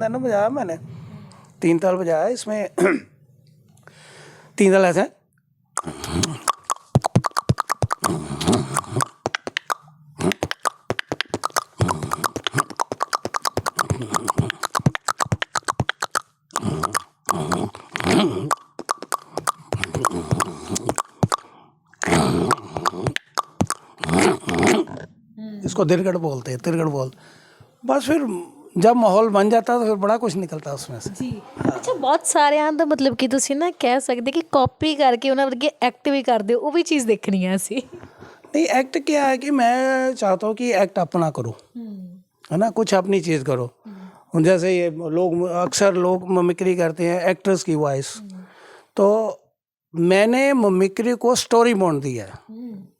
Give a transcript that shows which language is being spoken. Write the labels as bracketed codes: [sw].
[hi] ना बजाया मैंने 3 ताल बजाया, इसमें 3 ताल ऐसे इसको दिरगढ़ बोलते हैं, तिरगढ़ बोल। बस फिर जब माहौल बन जाता है तो फिर बड़ा कुछ निकलता है उसमें से। [pa] ਜੀ ਅੱਛਾ, ਬਹੁਤ ਸਾਰਿਆਂ ਦਾ ਮਤਲਬ ਕਿ ਤੁਸੀਂ ਨਾ ਕਹਿ ਸਕਦੇ ਕਿ ਕਾਪੀ ਕਰਕੇ ਉਹਨਾਂ ਵਰਗੇ ਐਕਟ ਵੀ ਕਰਦੇ ਹੋ, ਉਹ ਵੀ ਚੀਜ਼ ਦੇਖਣੀ ਹੈ ਅਸੀਂ। [hi] नहीं एक्ट क्या है कि मैं चाहता हूँ कि एक्ट अपना करो, है ना, कुछ अपनी चीज़ करो। जैसे ये लोग अक्सर लोग ममिक्री करते हैं एक्टर्स की वॉइस, तो मैंने ममिक्री को स्टोरी बॉन्ड दिया है।